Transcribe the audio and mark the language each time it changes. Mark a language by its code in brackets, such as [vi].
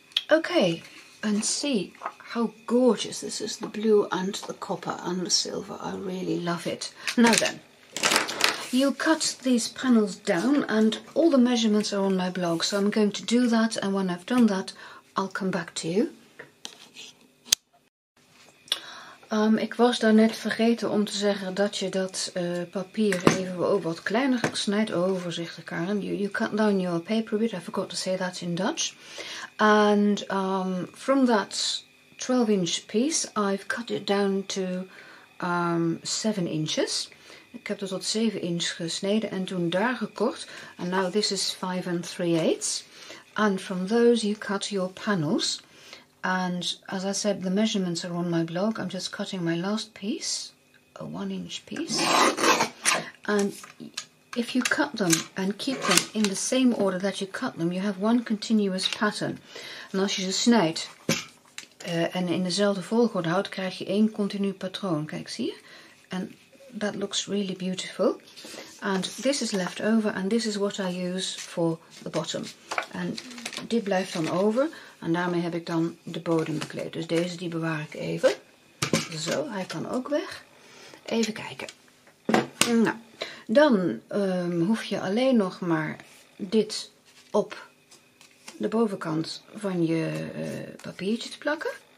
[en] Okay, and see how gorgeous this is, the blue and the copper and the silver. I really love it. Now then, you cut these panels down and all the measurements are on my blog, so I'm going to do that, and when I've done that, I'll come back to you. [nl] Ik was daarnet vergeten om te zeggen dat je dat papier even wat kleiner snijdt. Oh, voorzichtig, Karin. [en] You cut down your paper a bit. I forgot to say that in Dutch. And from that 12-inch piece, I've cut it down to 7 inches. [nl] Ik heb het tot 7 inch gesneden en toen daar gekort. [en] And now this is 5 3/8. And from those you cut your panels. And as I said, the measurements are on my blog. I'm just cutting my last piece. a 1-inch piece. And if you cut them and keep them in the same order that you cut them, you have one continuous pattern. [nl] En als je ze snijdt en in dezelfde volgorde houdt, krijg je één continu patroon. Kijk, zie je? [en] And that looks really beautiful. And this is left over, and this is what I use for the bottom. [nl] En dit blijft dan over, en daarmee heb ik dan de bodem bekleed. Dus deze die bewaar ik even. Zo, hij kan ook weg. Even kijken. Nou, dan hoef je alleen nog maar dit op de bovenkant van je papiertje te plakken.